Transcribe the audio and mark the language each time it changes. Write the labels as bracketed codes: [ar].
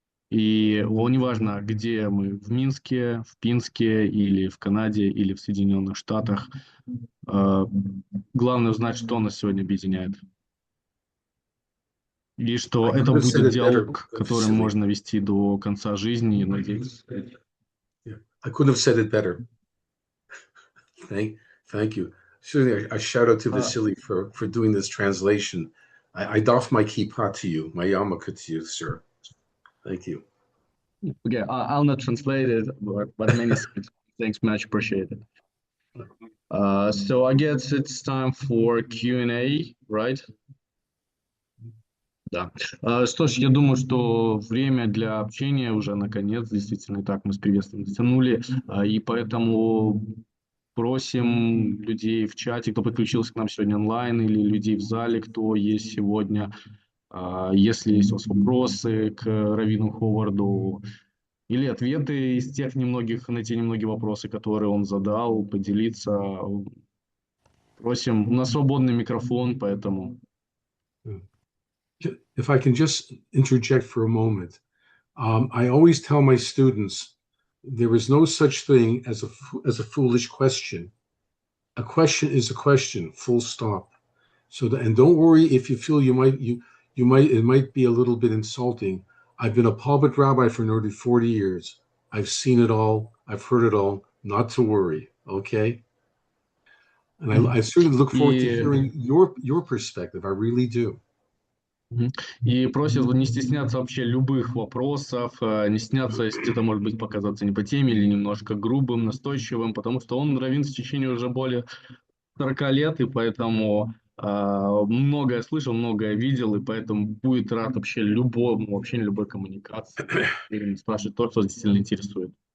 [ru] И неважно, где мы, в Минске, в Пинске, или в Канаде, или в Соединенных Штатах, главное узнать, что нас сегодня объединяет. И что это будет диалог, который можно вести до конца жизни, и надеюсь. [en] I couldn't have said it better. Thank you. Certainly, a shout out to Vasily for doing this translation. I doff my kippah to you, my yarmulke to you, sir. Thank you. Okay, I'll not translate it, but many thanks, much appreciated. So I guess it's time for Q&A, right? [ru] Да. Что ж, я думаю, что время для общения уже наконец, действительно, так мы с приветствием затянули, и поэтому просим людей в чате, кто подключился к нам сегодня онлайн, или людей в зале, кто есть сегодня, если есть у вас вопросы к Раввину Ховарду, или ответы из тех немногих, на те немногие вопросы, которые он задал, поделиться. Просим, у нас свободный микрофон, поэтому... [en] If I can just interject for a moment, I always tell my students there is no such thing as a foolish question. A question is a question, full stop. And don't worry if you feel it might be a little bit insulting. I've been a pulpit rabbi for nearly 40 years. I've seen it all. I've heard it all. Not to worry, okay? And I certainly look forward to hearing your perspective. I really do. [ru] И просят не стесняться вообще любых вопросов, не стесняться, если это может быть показаться не по теме или немножко грубым, настойчивым, потому что он раввин в течение уже более 40 лет, и поэтому многое слышал, многое видел, и поэтому будет рад вообще любому, вообще любой коммуникации, и спрашивать то, что действительно интересует.